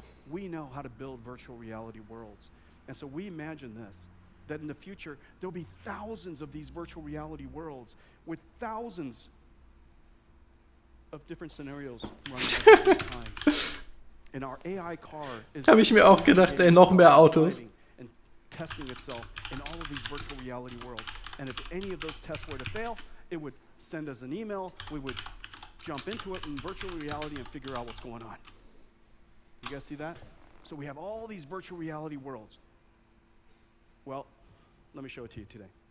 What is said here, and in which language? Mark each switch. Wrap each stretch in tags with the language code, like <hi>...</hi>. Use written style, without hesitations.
<en>We know how to build virtual reality worlds. And so we imagine this, that in the future, there'll be thousands of these virtual reality worlds with thousands of different scenarios running at the same time. And our AI car is</en> <de>Habe ich mir auch gedacht, ey, noch mehr Autos.</de> <en>And testing itself in all of these virtual reality worlds. And if any of those tests were to fail, it would send us an email. We would jump into it in virtual reality and figure out what's going on. You guys see that? So we have all these virtual reality worlds. Well, let me show it to you today.</en>